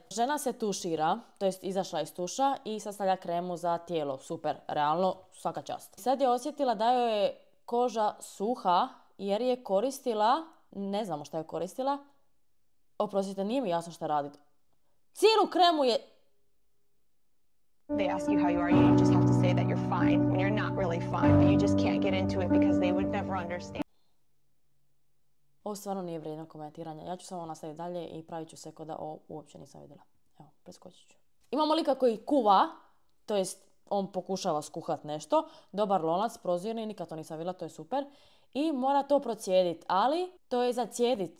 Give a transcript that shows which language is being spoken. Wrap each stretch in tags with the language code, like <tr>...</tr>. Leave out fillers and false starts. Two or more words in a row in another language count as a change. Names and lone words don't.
<bs>Žena se tušira, to jest izašla iz tuša i sad stavlja kremu za tijelo. Super, realno, svaka čast. Sad je osjetila da joj je koža suha jer je koristila, ne znamo šta je koristila, oprostite, nije mi jasno šta radi. Cijelu kremu je...</bs> <en>They ask you how you are, you just have to say that you're fine when you're not really fine, but you just can't get into it because they would never understand.</en> <bs>Ovo stvarno nije vrijedno komentiranja. Ja ću samo nastaviti dalje i pravit ću se kao da ovo uopće nisam vidjela. Evo, preskočit ću. Imamo lika koji kuva, to jest on pokušava skuhat nešto. Dobar lonac, prozirni, nikad to nisam vidjela, to je super. I mora to procijediti, ali to je za cijedit.</bs>